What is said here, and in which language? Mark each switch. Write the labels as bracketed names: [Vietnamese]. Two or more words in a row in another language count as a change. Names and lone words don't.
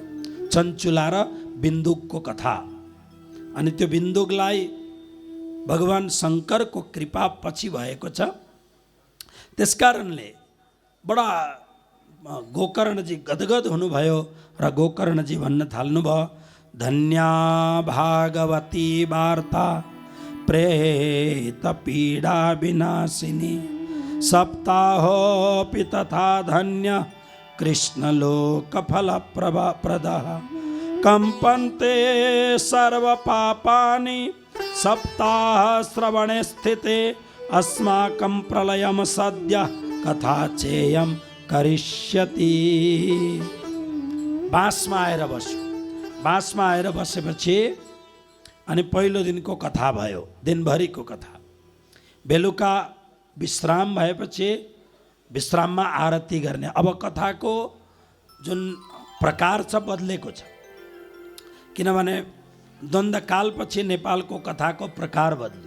[Nepali] चञ्चुला र बिन्दुकको कथा। अनि त्यो बिन्दुकलाई भगवान शङ्करको कृपा पछि भएको छ। त्यसकारणले बडा गोकर्णजी गदगद हुनुभयो र गोकर्णजी भन्न थाल्नुभयो, [Sanskrit] धन्या भागवती वार्ता प्रेत पीडा विनाशिनी सप्ताहोऽपि तथा धन्य कृष्णलोकफलप्रदः कम्पन्ते सर्वपापानि सप्ताहश्रवणे स्थिते अस्माकं प्रलयं सद्यः कथा चेयं करिष्यति। [Nepali] बाँसमा आएर बस्यो। बाँसमा आएर बसेपछि अनि पहिलो दिनको कथा भयो, दिनभरिको कथा। बेलुका विश्राम भएपछि विश्राममा आरती गर्ने। अब कथाको जुन प्रकार छ बदलेको छ, किनभने द्वन्द्वकालपछि नेपालको कथाको प्रकार बदल्यो।